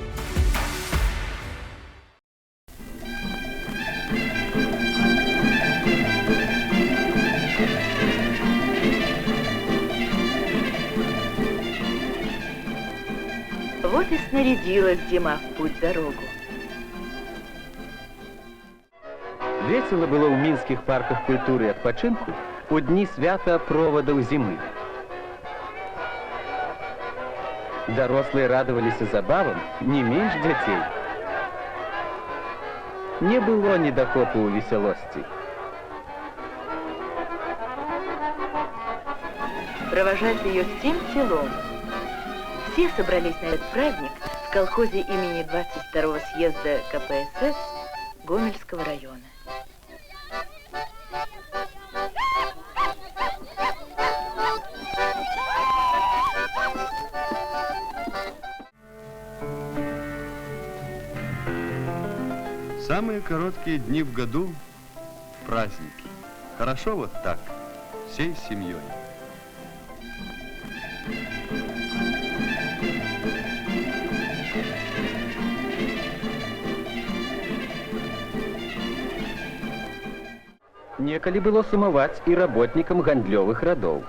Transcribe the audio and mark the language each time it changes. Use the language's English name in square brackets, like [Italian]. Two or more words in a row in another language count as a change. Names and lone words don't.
[Russian] Вот и снарядилась зима в путь-дорогу. Весело было [Belarusian] ў мінскіх парках культуры і адпачынку у дні свята провадаў зімы. Дарослыя радаваліся забавам не менш дзяцей. Не было недахопу ў весялосці. [Russian] Провожать ее всем селом. Все собрались на этот праздник в колхозе имени 22-го съезда КПСС Гомельского района. Самые короткие дни в году – праздники. Хорошо вот так, всей семьей. [Belarusian] Некалі было сумаваць і работнікам гандлёвых радоў.